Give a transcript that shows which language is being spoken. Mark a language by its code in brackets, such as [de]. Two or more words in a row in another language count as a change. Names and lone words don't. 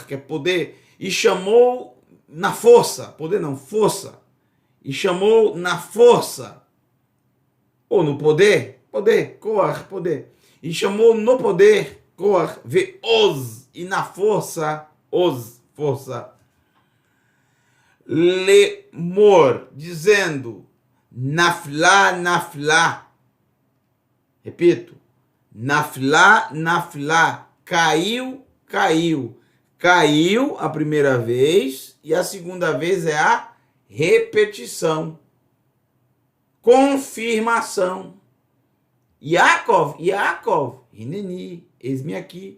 [pt] que é poder, e chamou na força, poder não, força, e chamou na força, ou no poder, koar, poder, e chamou no poder, koar, ve'oz, e na força, oz, força, lemor, dizendo, [he] naflá, naflá, repito, naflá, naflá, [pt] caiu, caiu. Caiu a primeira vez e a segunda vez é a repetição. Confirmação. [he] Yaakov, Hineni, [pt] eis-me aqui.